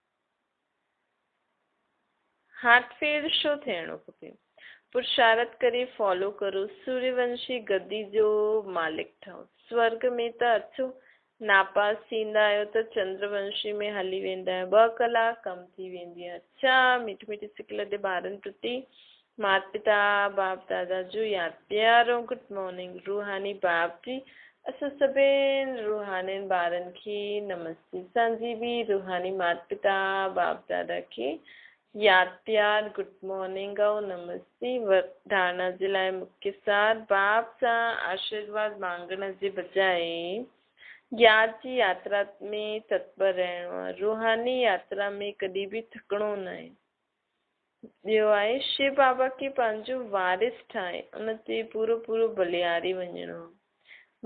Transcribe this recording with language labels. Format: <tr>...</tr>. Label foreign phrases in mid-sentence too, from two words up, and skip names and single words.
<sd>हार्टफेल छो थियणो खपे? पुरुषारत करे फॉलो करो, सूर्यवंशी गद्दी जो मालिक ठहो। स्वर्ग में त अचो, नापास थींदा आहियो त चंद्रवंशी में हली वेंदा आहियो, 2 कलाक कम थी वेंदी आहे। अच्छा मीठी मीठी सिकल जे ॿारनि प्रति माता पिता बाप दादा जो यादि प्यारो</sd> <en>good morning.</en> <sd>रूहानी बाप जी असां सभिनि रूहानी ॿारनि खे नमस्ते। असांजी बि रूहानी माता पिता बाप दादा खे यादि प्यार</sd> <en>good morning</en> <sd>ऐं नमस्ते। वरदाना जे लाइ मुख्य सार, बाप सां आशीर्वाद मांगण जे बजाए ज्ञान जी यात्रा में तत्पर रहणो आहे। रूहानी यात्रा में कॾहिं बि थकणो न आहे। ॿियो आहे शिव बाबा खे पंहिंजो वारिस ठाहे उन ते पूरो बलिहारी वञिणो आहे।</sd>